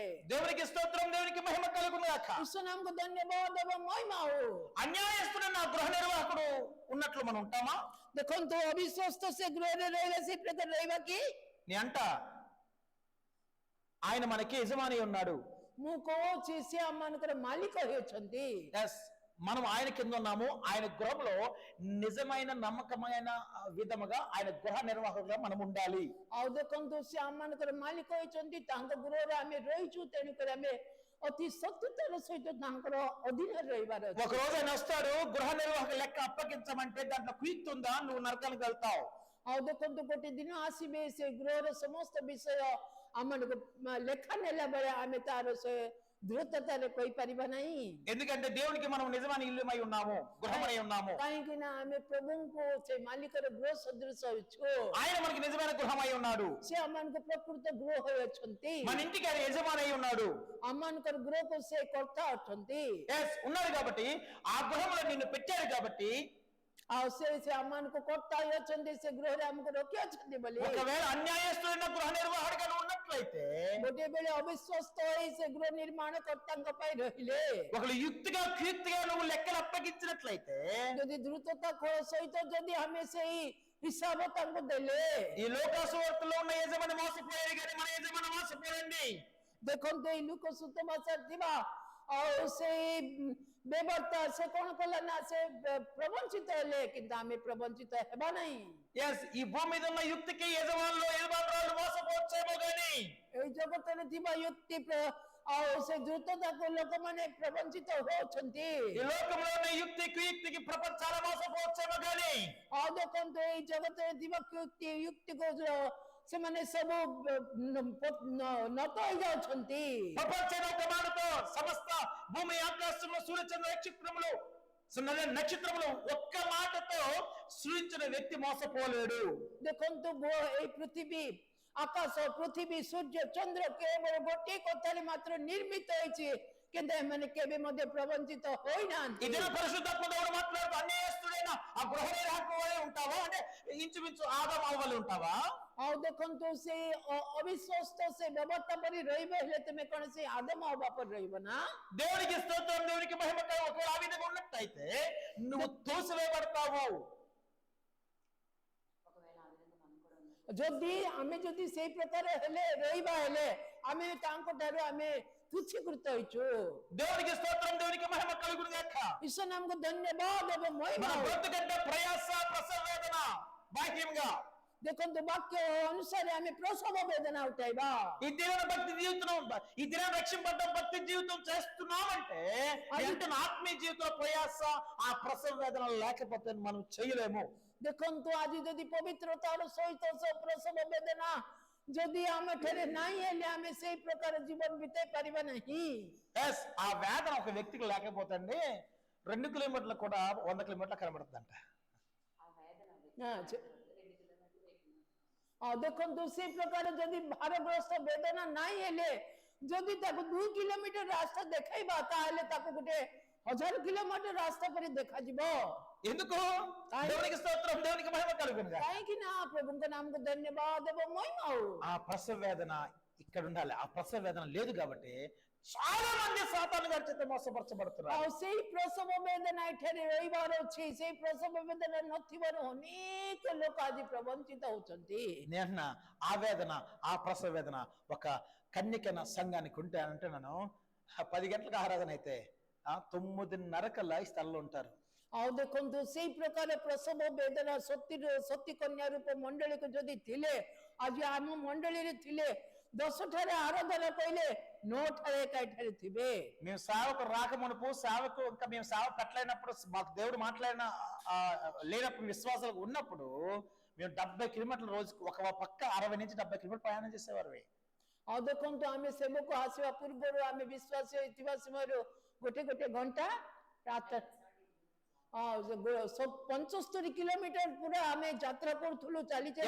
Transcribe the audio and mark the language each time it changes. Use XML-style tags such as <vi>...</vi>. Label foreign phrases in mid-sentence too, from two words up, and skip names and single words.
<te>దేవునికి స్తోత్రం, దేవునికి మహిమ కలుగును గాక।</te> <or>ଈଶ୍ୱର ନାମକୁ ଧନ୍ୟବାଦ ଏବଂ ମହିମା ହଉ।</or> <te>అన్యాయస్తుడు నా గృహ నిర్వాహకుడు ఉన్నట్లు మనం ఉంటామా?</te> <or>ଦେଖନ୍ତୁ ଅବିଶ୍ୱସ୍ତ ସେ ଗୃହରେ ରହିଲେ ସେ ପ୍ରକାର ରହିବା କି?</or> <te>నీ అంట ఆయన మనకి యజమాని ఉన్నాడు.</te> <or>ମୁଁ କହୁଛି ସେ ଆମମାନଙ୍କର ମାଲିକ ହେଉଛନ୍ତି।</or> <te>మనం ఆయన కింద ఉన్నాము. ఆయన గృహంలో నిజమైన నమ్మకమైన విధముగా ఆయన గృహ నిర్వాహకులుగా మనం ఉండాలి।</te> <or>ଆଉ ଦେଖନ୍ତୁ ସେ ଆମମାନଙ୍କର ମାଲିକ ହେଉଛନ୍ତି, ତାଙ୍କ ଗୃହରେ ଆମେ ରହିଛୁ, ତେଣୁକରି ଆମେ ଅତି ସତ୍ୟତାର ସହିତ ତାଙ୍କର ଅଧୀନରେ ରହିବାର ଅଛି।</or> <te>ఒక రోజు ఆయన వస్తాడు, గృహ నిర్వాహక లెక్క అప్పగించమంటే దాంట్లో కుయుక్తి ఉందా, నువ్వు నరకానికి వెళ్తావు।</te> <or>ଆଉ ଦେଖନ୍ତୁ ଗୋଟେ ଦିନ ଆସିବେ, ସେ ଗୃହର ସମସ୍ତ ବିଷୟ ଆମମାନଙ୍କୁ ଲେଖା ନେଲା ବେଳେ ଆମେ ତାର ସେ దృఢతను କହିପାରିବା ନାହିଁ।</or> <te>ఎందుకంటే దేవునికి మనం నిజమైన ఇల్లుమై ఉన్నాము, గృహమై ఉన్నాము।</te> <or>କାହିଁକି ନା ଆମେ ପ୍ରଭୁଙ୍କୁ ସେ ମାଲିକର ଗୃହ ସଦୃଶ ଅଛୁ।</or> <te>ఆయన మనకి నిజమైన గృహమై ఉన్నాడు।</te> <or>ସେ ଆମମାନଙ୍କୁ ପ୍ରକୃତ ଗୃହ ଅଛନ୍ତି।</or> <te>మన ఇంటికి ఆయన యజమాని అయి ఉన్నాడు।</te> <or>ଆମମାନଙ୍କର ଗୃହକୁ ସେ କର୍ତ୍ତା ଅଛନ୍ତି।</or> <te>ఉన్నాడు కాబట్టి, ఆ గృహంలో నిన్ను పెట్టాడు కాబట్టి,</te> <or>ଆଉ ସେ ଆମମାନଙ୍କୁ କର୍ତ୍ତା ଅଛନ୍ତି, ସେ ଗୃହରେ ଆମକୁ ରଖି ଅଛନ୍ତି ବୋଲି।</or> <te>ఒకవేళ అన్యాయస్తుడైన గృహ నిర్వాహకుడిగా ఉన్నట్లయితే,</te> <or>ଗୋଟେ ବେଳେ ଅବିଶ୍ୱସ୍ତ ହୋଇ ସେ ଗୃହ ନିର୍ମାଣ କର୍ତ୍ତାଙ୍କ ପାଇଁ ରହିଲେ,</or> <te>ఒకళ్ళు యుక్తిగా కుయుక్తిగా నువ్వు లెక్కలు అప్పగించినట్లయితే,</te> <or>ଯଦି ଦ୍ରୁତତା ସହିତ ଯଦି ଆମେ ସେଇ ହିସାବ ତାଙ୍କୁ ଦେଲେ,</or> <te>ఈ లోకాసువార్తలో ఉన్న యజమాని మోసపోయారు కానీ మన యజమాని మోసపోయండి।</te> <or>ଦେଖନ୍ତୁ ଏଇ ଲୁକ ସୁସମାଚାର ଥିବା ଆଉ ସେଇ ବ୍ୟବସ୍ଥା ସେ କଣ କଲା ନା ସେ ପ୍ରବଞ୍ଚିତ ହେଲେ, କିନ୍ତୁ ଆମେ ପ୍ରବଞ୍ଚିତ ହେବା ନାହିଁ।</or> <te>ఈ భూమి మీద ఉన్న యుక్తికి యజమానురాలు మోసపోవచ్చేమో కానీ,</te> <or>ଏଇ ଜଗତରେ ଥିବା యుక్తి ଆଉ ସେ ଦ୍ରୁତତାକୁ ଲୋକମାନେ ପ୍ରବଞ୍ଚିତ ହଉଛନ୍ତି।</or> <te>ఈ లోకంలో ఉన్న యుక్తి కుయుక్తికి ప్రపంచాలు మోసపోవచ్చేమో కానీ,</te> <or>ଆଉ ଦେଖନ୍ତୁ ଏଇ ଜଗତରେ ଥିବା యుక్తిକୁ ସେମାନେ ସବୁ ନତ ହେଇଯାଉଛନ୍ତି।</or> <te>ప్రపంచం ఒక మాటతో సమస్త భూమి ఆకాశంలో సూర్యచంద్ర నక్షత్రములు ఒక్క మాటతో సృజించిన వ్యక్తి మోసపోలేడు।</te> <or>ଦେଖନ୍ତୁ ଏଇ ପୃଥିବୀ, ଆକାଶ, ପୃଥିବୀ, ସୂର୍ଯ୍ୟ, ଚନ୍ଦ୍ର କେବଳ ଗୋଟିଏ କଥାରେ ମାତ୍ର ନିର୍ମିତ ହେଇଛି, କିନ୍ତୁ ଏମାନେ କେବେ ମଧ୍ୟ ପ୍ରବଞ୍ଚିତ ହୋଇନାହାନ୍ତି।</or> <te>ఇదే పరిశుద్ధాత్మ దేవుడు మాట్లాడుతూ, అన్యాయస్తుడైన ఆ గృహ నిర్వాహకు వలె ఉంటావా అంటే ఇంచుమించు ఆదాము హవ్వ వలె ఉంటావా?</te> <or>ଆଉ ଦେଖନ୍ତୁ ସେ ଅବିଶ୍ୱସ୍ତ ସେ ବ୍ୟବସ୍ଥା ପରି ରହିବେ, ହେଲେ ତୁମେ କଣ ସେ ଆଦମ ହବା ପରି ରହିବ ନା?</or> <te>దేవునికి స్తోత్రం, దేవునికి మహిమ. ఒకవేళ ఆ విధంగా ఉన్నట్టయితే నువ్వు తోసివేయబడతావు।</te> <or>ଯଦି ସେଇ ପ୍ରକାର ହେଲେ ରହିବା, ହେଲେ ଆମେ ତାଙ୍କ ଠାରୁ ଆମେ ତୁଚ୍ଛୀକୃତ ହେଇଛୁ।</or> <te>దేవునికి స్తోత్రం, దేవునికి మహిమ కలుగును గాక।</te> <or>ଈଶ୍ୱର ନାମକୁ ଧନ୍ୟବାଦ ଏବଂ ମହିମା।</or> <te>మన బ్రతుకంటే ప్రయాస, ప్రసవ వేదన బాహ్యంగా,</te> <or>ଦେଖନ୍ତୁ ବାକ୍ୟ ଅନୁସାରେ ଆମେ ପ୍ରସବ ବେଦନା ଉଠାଇବା।</or> <te>ఈ దిన భక్తి జీవితం, ఈ దిన రక్షింపడ్డ భక్తి జీవితం చేస్తున్నామంటే అంటే ఆత్మీయ జీవితంలో ప్రయాస, ఆ ప్రసవ వేదన లేకపోతే మనం చేయలేము।</te> <or>ଦେଖନ୍ତୁ ଆଜି ଯଦି ପବିତ୍ରତାର ସହିତ ପ୍ରସବ ବେଦନା ଯଦି ଆମ ଠାରେ ନାହିଁ, ହେଲେ ଆମେ ସେଇ ପ୍ରକାର ଜୀବନ ବିତେଇ ପାରିବା ନାହିଁ।</or> <te>ఆ వేదన ఒక వ్యక్తికి లేకపోతే అండి 2 కిలోమీటర్లు కూడా 100 కిలోమీటర్లు కనబడుతుందంట।</te> <or>ଦେଖନ୍ତୁ ସେ ପ୍ରକାର ଯଦି ଭାରଗ୍ରସ୍ତ ବେଦନା ନାହିଁ, ହେଲେ ଯଦି ତାକୁ 2 କିଲୋମିଟର ରାସ୍ତା ଦେଖାଇବା, ତାହେଲେ ତାକୁ ଗୋଟେ 1000 କିଲୋମିଟର ରାସ୍ତା ପରି ଦେଖାଯିବ।</or> <te>ఎందుకు? దేవునికి స్తోత్రం, దేవునికి మహిమ కలుగును గాక।</te> <or>କାହିଁକି ନା ପ୍ରଭୁଙ୍କ ନାମକୁ ଧନ୍ୟବାଦ ଏବଂ ମହିମା ହଉ।</or> <te>ఆ ప్రసవ వేదన ఇక్కడ ఉండాలి। ఆ ప్రసవ వేదన లేదు కాబట్టి చాలా మంది సాతాను గారి చేత మోసపరచబడుతున్నారు।</te> <or>ଆଉ ସେଇ ପ୍ରସବ ବେଦନା ଏଠାରେ ରହିବାର ଅଛି, ସେଇ ପ୍ରସବ ବେଦନା ନଥିବାରୁ ଅନେକ ଲୋକ ଆଜି ପ୍ରବଞ୍ଚିତ ହଉଛନ୍ତି।</or> <te>నేను ఆ వేదన, ఆ ప్రసవ వేదన ఒక కన్యకన సంఘానికి ఉంటే అంటే, నేను 10 గంటలకు ఆరాధన అయితే 9:30 కల్లా ఈ స్థలంలో ఉంటారు।</te> <or>ଆଉ ଦେଖନ୍ତୁ ସେଇ ପ୍ରକାର ପ୍ରସବ ବେଦନା ସତୀ କନ୍ୟା ରୂପ ମଣ୍ଡଳୀକୁ ଯଦି ଥିଲେ, ଆଜି ଆମ ମଣ୍ଡଳୀରେ ଥିଲେ ଦଶ ଠାରେ ଆରାଧନା କହିଲେ 9 ଠାରେ ଏକାଠାରେ ଥିବେ।</or> <te>మేము సేవకు రాకమునుపు సేవకు ఇంకా మేము సేవ పెట్టలేనప్పుడు మాకు దేవుడు మాట్లాడిన లేనప్పుడు విశ్వాసాలు ఉన్నప్పుడు మేము 70 కిలోమీటర్ల రోజుకు ఒక పక్క 60 నుంచి 70 కిలోమీటర్లు ప్రయాణం చేసేవారు.</te> <or>ଆଉ ଦେଖନ୍ତୁ ଆମେ ସେବକୁ ଆସିବା ପୂର୍ବରୁ ଆମେ ବିଶ୍ୱାସୀ ହୋଇଥିବା ସମୟରୁ ଗୋଟେ ଗୋଟେ ଘଣ୍ଟା ରାତ 75 କିଲୋମିଟର ପୁରା ଆମେ ଯାତ୍ରା କରୁଥିଲୁ ଚାଲି ଚାଲି।</or>